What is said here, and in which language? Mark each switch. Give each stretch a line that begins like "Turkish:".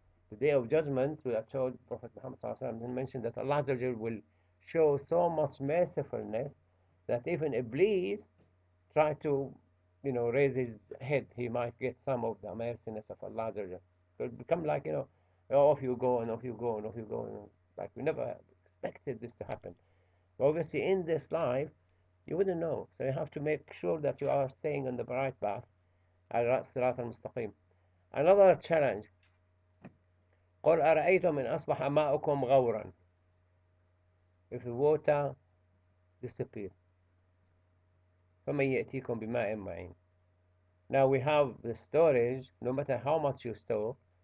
English: The day of judgment, we are told, Prophet Muhammad Sallallahu Alaihi Wasallam mentioned that Allah Azza wa will show so much mercifulness that even Iblis try to, raise his head, he might get some of the merciness of Allah Azza wa. So it become like, off you go and off you go and off you go. Like we never expected this to happen. But obviously in this life, you wouldn't know. So you have to make sure that you are staying on the right path. Al-Sirat al-Mustaqim. Another challenge.
Arabic: قل أرأيتم إن أصبح ماؤكم غورا.
English: If the water disappears,
Arabic: فمن يأتيكم بماء معين.
English: Now we have the storage, no matter how much you store.